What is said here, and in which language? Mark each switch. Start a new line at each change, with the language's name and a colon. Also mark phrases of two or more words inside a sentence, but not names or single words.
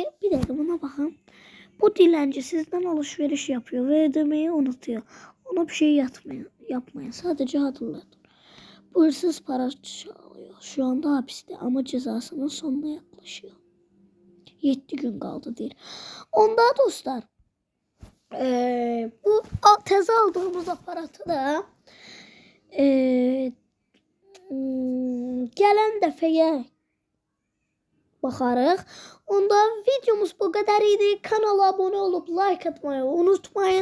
Turkish: Bir dakika buna bakın. Bu dilenci sizden alışveriş yapıyor ve ödemeyi unutuyor. Ona bir şey yapmayın. Sadece hatırlatın. Bu hırsız para çalıyor. Şu anda hapiste ama cezasının sonuna yaklaşıyor.
Azerbaijani: 7 gün kaldı deyir. Onda dostlar bu teze aldığımız aparatı da gələn dəfəyə baxarıq. Onda videomuz bu qədər idi.
Turkish: Kanala abone olup like atmayı unutmayın.